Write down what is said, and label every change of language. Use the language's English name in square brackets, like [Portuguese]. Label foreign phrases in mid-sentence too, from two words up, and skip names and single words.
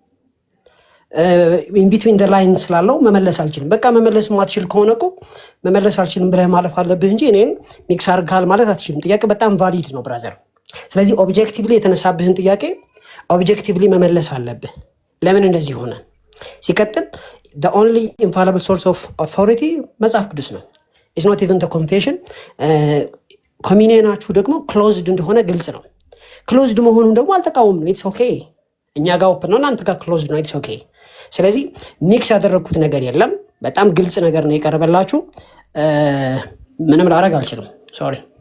[English] in between the line [Amharic] ስላለው መመለስ አልችልም። በቃ መመለስ ማትችል ከሆነ እኮ መመለስ አልችልም ብለህ ማለፍ አለብህ እንጂ እኔን ሚክስ አድርገሃል ማለት አትችልም። ጥያቄ በጣም ቫሊድ ነው ብራዘር። ስለዚህ ኦብጀክቲቭሊ የተነሳብህን ጥያቄ ኦብጀክቲቭሊ መመለስ አለብህ። ለምን እንደዚህ ሆነ? ሲቀጥል [English] the only infallible source of authority [Amharic] መጽሐፍ ቅዱስ ነው። [English] it's not even the confession። [Amharic] ኮሚኒየናችሁ ደግሞ ክሎዝድ እንደሆነ ግልጽ ነው። ክሎዝድ መሆኑን ደግሞ አልተቃወምንም። [English] it's OK። [Amharic] እኛ ጋር ኦፕን ነው፣ እናንተ ጋር ክሎዝድ ነው። [English] it's OK። [Amharic] ስለዚህ ሚክስ ያደረግኩት ነገር የለም። በጣም ግልጽ ነገር ነው የቀረበላችሁ። ምንም ላደርግ አልችልም። ሶሪ።